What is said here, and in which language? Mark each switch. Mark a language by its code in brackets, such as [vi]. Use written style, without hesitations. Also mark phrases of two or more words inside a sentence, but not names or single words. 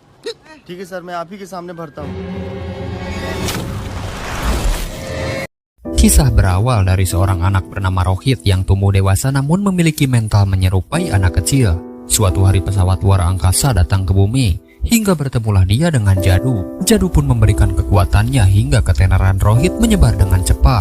[hi] ठीक है सर, मैं आप ही के सामने भरता हूँ। [id] Kisah berawal dari seorang anak bernama Rohit yang tumbuh dewasa namun memiliki mental menyerupai anak kecil. Suatu hari pesawat luar angkasa datang ke bumi, hingga bertemulah dia dengan Jadu. Jadu pun memberikan kekuatannya hingga ketenaran Rohit menyebar dengan cepat.